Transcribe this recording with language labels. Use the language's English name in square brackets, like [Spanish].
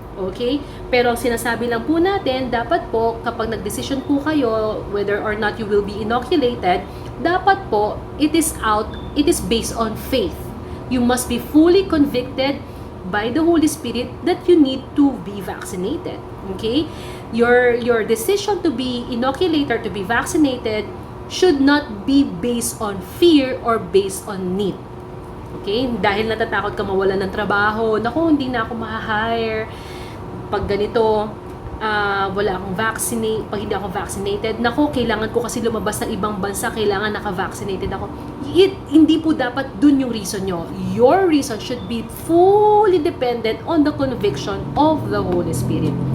[Filipino] Okay? Pero ang sinasabi lang po natin, dapat po, kapag nagdesisyon po kayo, [English] whether or not you will be inoculated, [Filipino] dapat po, [English] it is based on faith. You must be fully convicted by the Holy Spirit that you need to be vaccinated. Okay? Your decision to be inoculated, to be vaccinated, should not be based on fear or based on need. Okay? [Filipino] Dahil natatakot ka mawalan ng trabaho, naku, hindi na ako ma-hire. Pag ganito, wala akong pag hindi ako vaccinated, naku, kailangan ko kasi lumabas ng ibang bansa, kailangan naka-vaccinated ako. Hindi po dapat dun yung reason nyo. [English] Your reason should be fully dependent on the conviction of the Holy Spirit.